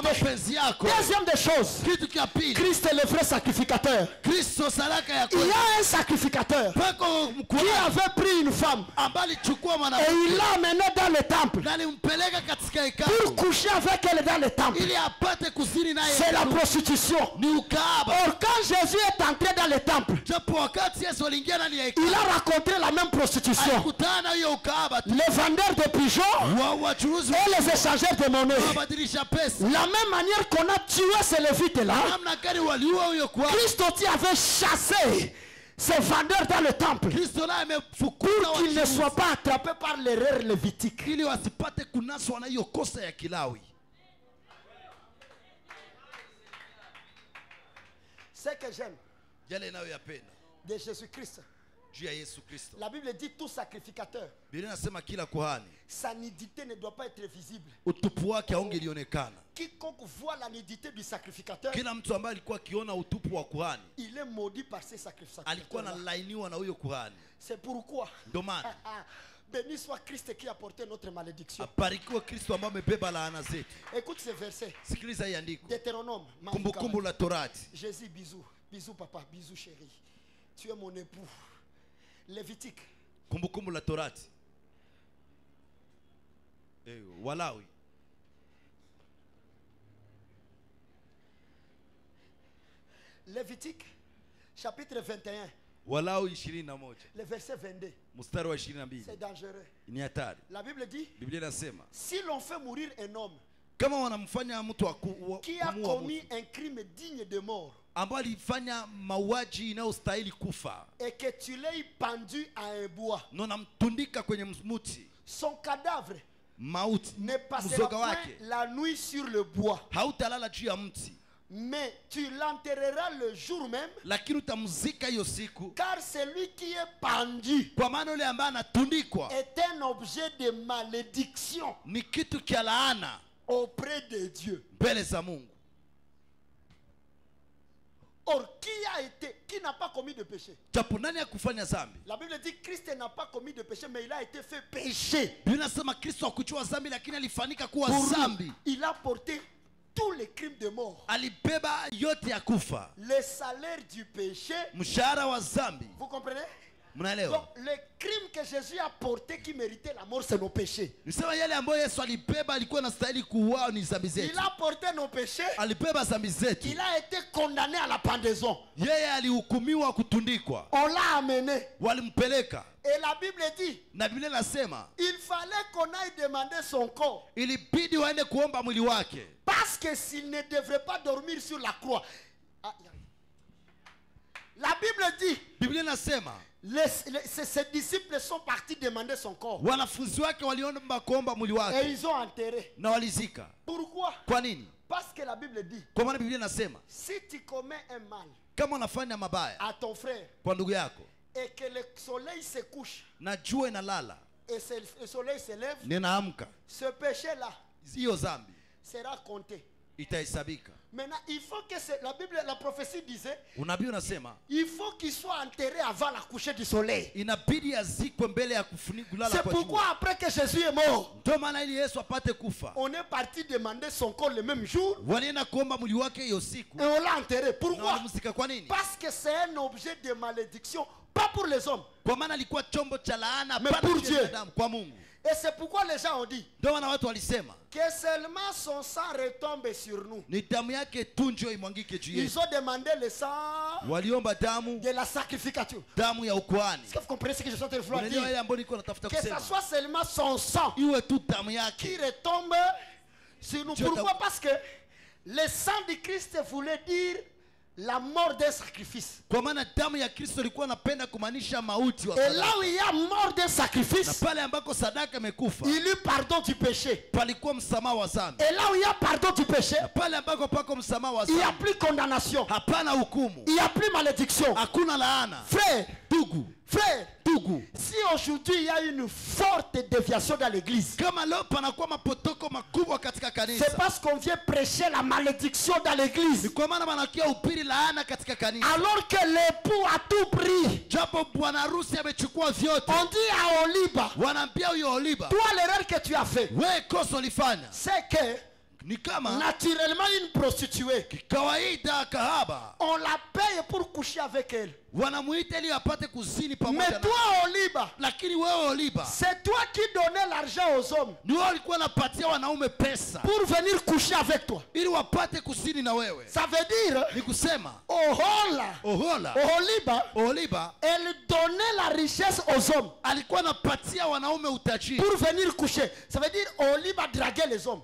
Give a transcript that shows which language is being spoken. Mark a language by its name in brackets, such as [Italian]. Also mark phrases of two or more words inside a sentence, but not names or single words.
[French] volonté. [Swahili] mapenzi yako. [French] Deuxième des choses, [Swahili] Kitu cha pili, [French] Christ est le vrai sacrificateur. [Swahili] Kristo sadaka ya [French] Il y [Swahili] kweli. [French] a un sacrificateur [Swahili] Pako [French] qui [Swahili] mkuhani [French] avait pris une femme [Swahili] ambaye alichukua [French] et [Swahili] mwanamke [French] il l'a amenée dans le temple [Swahili] na alimpeleka katika [French] pour [Swahili] hekalu [French] coucher avec elle dans le temple. [Swahili] ili apate kuzini naye. [French] C'est la prostitution. [Swahili] Ni ukahaba. [French] Or, quand Jésus est entré dans le temple, [Swahili] Japo wakati Yesu aliingia ndani ya [French] il [Swahili] hekalu [French] a rencontré la même prostitution. [Swahili] alikutana na hiyo ukahaba tu. [French] Les vendeurs de pigeons [Swahili] Wachuruzi [French] et les échangeurs de monnaie. [Swahili] kubadilisha pesa. [French] La même manière qu'on a tué ces Lévites-là, [Swahili] Namna gani waliua huyo kuhani. [French] Christ aussi avait chassé ces vendeurs dans le temple [Swahili] Kristo naye amefukuza [French] pour qu'ils ne [Swahili] wachuuzi, [French] soient pas attrapés par l'erreur lévitique. [Swahili] ili wasipate kunaswa na hiyo kosa ya Kilawi. [French] Ce que j'aime [Swahili] Yale ninayoyapenda [French] de Jésus-Christ, [Swahili] juu ya Yesu Kristo. [French] la Bible dit tout sacrificateur, [Swahili] Biblia inasema kila kuhani [French] sa nudité ne doit pas être visible. [Swahili] utupu wake haungelionekana. [French] Quiconque voit la nudité du sacrificateur, [Swahili] Kila mtu ambaye alikuwa akiona utupu wa kuhani [French] il est maudit par ces sacrificateurs. [Swahili] alikuwa analainiwa na huyo kuhani. [French] C'est pourquoi, [Swahili] Ndio maana [French] béni soit Christ qui a porté notre malédiction. [Swahili] abarikiwe Kristo ambaye amebeba laana zetu. [French] Écoute ce verset. [Swahili] Sikiliza hii andiko. [French] Deutéronome. [Swahili] Kumbukumbu la Torati. [French] Jésus, bisous. Bisous papa, bisous chérie. Tu es mon époux. Lévitique. [Swahili] Kumbukumbu la Torati. Walawi. [French] Lévitique, chapitre 21. [Swahili] Walawi 21. [French] Le verset 22. [Swahili] Mstari wa 22. [French] C'est dangereux. [Swahili] Ni hatari. [French] La Bible dit, [Swahili] Biblia inasema [French] si l'on fait mourir un homme [Swahili] kama wanamfanya mtu [French] qui a commis un crime digne de mort [Swahili] ambaye alifanya mauaji inayostahili kufa [French] et que tu l'aies pendu à un bois, [Swahili] na unamtundika kwenye mti, [French] son cadavre [Swahili] mauti [French] ne passera [Swahili] mzoga [French] point [Swahili] wake [French] la nuit sur le bois, [Swahili] hautalala juu ya mti, [French] mais tu l'enterreras le jour même, [Swahili] lakini utamzika hiyo siku, [French] car celui qui est pendu [Swahili] kwa maana yule ambaye anatundikwa [French] est un objet de malédiction [Swahili] ni kitu kia laana [French] auprès de Dieu. [Swahili] mbele za Mungu. [French] Or, qui n'a pas commis de péché? [Swahili] Japo nani ya kufanya dhambi? [French] La Bible dit Christ n'a pas commis de péché, mais il a été fait péché. [Swahili] Biblia inasema Kristo hakuchua dhambi, lakini alifanyika kuwa [French] Pour lui, [Swahili] dhambi. [French] il a porté tous les crimes de mort. [Swahili] Alibeba yote ya kufa, [French] Le salaire du péché, [Swahili] mshahara wa dhambi. [French] vous comprenez? [Swahili] Mnaelewa? [French] Donc, le crime que Jésus a porté qui méritait la mort, c'est nos péchés. [Swahili] Nisema yale ambayo Yesu alibeba alikuwa anastahili kuuawa ni dhambi zetu. [French] Il a porté nos péchés. [Swahili] Alibeba dhambi zetu. [French] Il a été condamné à la pendaison. [Swahili] Yeye alihukumiwa kutundikwa. [French] On l'a amené. [Swahili] Walimpeleka. [French] Et la Bible dit, [Swahili] Na Biblia inasema [French] il fallait qu'on aille demander son corps. [Swahili] ilibidi waende kuomba mwili wake. [French] Parce que s'il ne devrait pas dormir sur la croix. La Bible dit, [Swahili] Biblia inasema [French] ses disciples sont partis demander son corps. [Swahili] wanafunzi wake waliomba kuomba mwili [French] Et [Swahili] wake [French] ils ont enterré. [Swahili] na walizika. [French] Pourquoi? [Swahili] Kwa nini? [French] Parce que la Bible dit, [Swahili] Kwa maana Biblia inasema [French] si tu commets un mal [Swahili] kama unafanya mabaya [French] à ton frère [Swahili] kwa ndugu yako [French] et que le soleil se couche [Swahili] na jua inalala [French] et le soleil se lève, [Swahili] ninaamka, [French] ce péché-là [Swahili] hiyo dhambi [French] sera compté. [Swahili] itahesabika. [French] Maintenant, il faut que la Bible, la prophétie disait, [Swahili] Unabii unasema [French] il faut qu'il soit enterré avant la coucher du soleil. [Swahili] inabidi azikwe mbele ya kulala [French] C'est [Swahili] kwa [French] pourquoi [Swahili] jua. [French] après que Jésus est mort, [Swahili] Ndio maana ili Yesu apate kufa, [French] on est parti demander son corps le même jour [Swahili] walienda kuomba mwili wake hiyo siku [French] et on l'a enterré. [Swahili] na [French] Pourquoi? [Swahili] walimzika. Kwa nini? [French] Parce que c'est un objet de malédiction, pas pour les hommes. [Swahili] Kwa maana alikuwa chombo cha laana [French] Mais [Swahili] pana [French] pour [Swahili] juu ya [French] Dieu. [Swahili] binadamu, kwa Mungu. [French] Et c'est pourquoi les gens ont dit [Swahili] Ndio maana watu walisema [French] que seulement son sang retombe sur nous. [Swahili] ni damu yake tu ndio imwangike juu [French] Ils [Swahili] yetu. [French] ont demandé le sang [Swahili] Waliomba damu, [French] de la sacrificature. [Swahili] damu ya ukuhani. [French] Est-ce que vous comprenez ce que je suis en train de vouloir [Swahili] Unajua [French] dire? [Swahili] yale ambayo niko natafuta [French] Que ça [Swahili] kusema, [French] soit seulement son sang [Swahili] iwe tu damu [French] qui [Swahili] yake. [French] retombe sur nous. Dieu Pourquoi? t'a- Parce que le sang de Christ voulait dire la mort d'un sacrifice. [Swahili] Kwa maana damu ya Kristo ilikuwa napenda kumaanisha mauti wa [French] Et là [Swahili] sadaka. [French] où il y a mort d'un [Swahili] Na [French] sacrifice, [Swahili] pale ambako sadaka imekufa [French] il y a pardon du péché. [Swahili] palikuwa msamaha wa dhambi. [French] Et là où il y a pardon du péché, [Swahili] Na pale ambako pako msamaha wa [French] il n'y a [Swahili] dhambi [French] plus condamnation. [Swahili] hapana hukumu, [French] Il n'y a plus malédiction. [Swahili] hakuna laana. [French] Frère, frère, [Swahili] Ndugu, [French] si aujourd'hui il y a une forte déviation dans l'église, [Swahili] kama leo panakuwa mapotoko makubwa katika [French] c'est [Swahili] kanisa, [French] parce qu'on vient prêcher la malédiction dans [Swahili] ni [French] l'église. [Swahili] kwa maana wanakia upiri laana katika kanisa, [French] Alors que l'époux a tout pris. [Swahili] japo bwana harusi amechukua vyote. [French] On dit à Oliba, [Swahili] Wanaambia huyo Oliba, [French] toi l'erreur que tu as fait, [Swahili] wewe kosa ulifanya [French] c'est que [Swahili] ni kama [French] naturellement une prostituée, [Swahili] kawaida kahaba [French] on la paye pour coucher avec elle. [Swahili] wanamuita ili apate kuzini [French] Mais [Swahili] pamoja na. [French] toi, Oliba, [Swahili] Lakini wewe Oliba, [French] c'est toi qui donnais l'argent aux hommes [Swahili] ni wewe ulikuwa unapatia wanaume pesa [French] pour venir coucher avec toi. [Swahili] ili wapate kuzini na wewe. [French] Ça veut dire, [Swahili] Ni kusema Ohola, Ohola, Oliba, [French] elle donnait la richesse aux hommes [Swahili] alikuwa anapatia wanaume utajiri. [French] pour venir coucher. Ça veut dire, Oliba draguait les hommes.